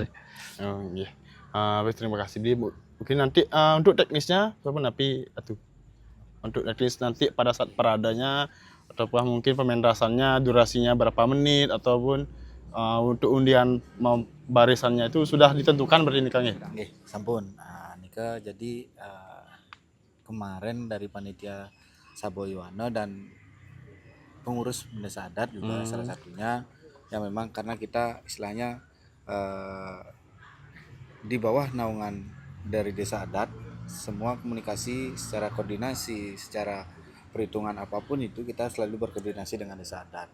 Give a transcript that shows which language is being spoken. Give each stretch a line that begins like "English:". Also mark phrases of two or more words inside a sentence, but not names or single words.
Indonesian: Oh, iya. Baik, terima kasih Bi. Mungkin nanti untuk teknisnya berapa
Balinese: napi atuh?
Indonesian: Untuk teknis nanti pada saat paradanya ataupun mungkin pementasannya durasinya berapa menit ataupun untuk undian barisannya itu sudah ditentukan berarti ini Kang ya?
Balinese: Nggih, sampun.
Indonesian: Nika jadi kemarin dari panitia Saboyoano dan pengurus desa adat juga salah satunya yang memang karena kita istilahnya di bawah naungan dari desa adat, semua komunikasi secara koordinasi, secara perhitungan apapun itu kita selalu berkoordinasi dengan desa adat.